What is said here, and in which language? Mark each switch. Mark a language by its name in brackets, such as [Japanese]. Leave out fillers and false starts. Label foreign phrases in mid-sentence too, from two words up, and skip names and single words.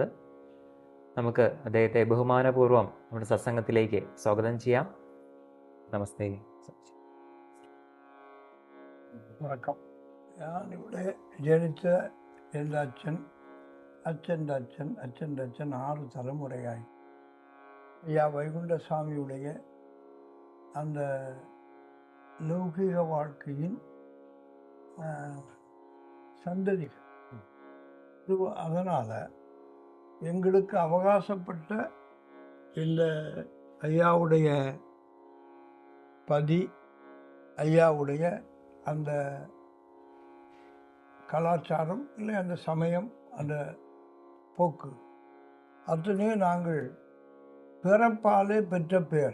[Malayalam] നമുക്ക് അദ്ദേഹത്തെ ബഹുമാനപൂർവ്വം നമ്മുടെ സത്സംഗത്തിലേക്ക് സ്വാഗതം ചെയ്യാം. നമസ്തേ. [Tamil] വണക്കം. [Malayalam] ഞാനിവിടെ ജനിച്ച എൻ്റെ അച്ഛൻ്റെ അച്ഛൻ [Tamil] 6 தலைமுறையாയി ஐயா வைகுண்டசாமியுடைய அந்த லௌகீக வாழ்க்கையின் சந்ததிகள். அதனால் எங்களுக்கு அவகாசப்பட்ட இந்த ஐயாவுடைய பதி, ஐயாவுடைய அந்த கலாச்சாரம் இல்லை அந்த சமயம், அந்த போக்கு அத்தனையும் நாங்கள் பிறப்பாலே பெற்ற பேர்.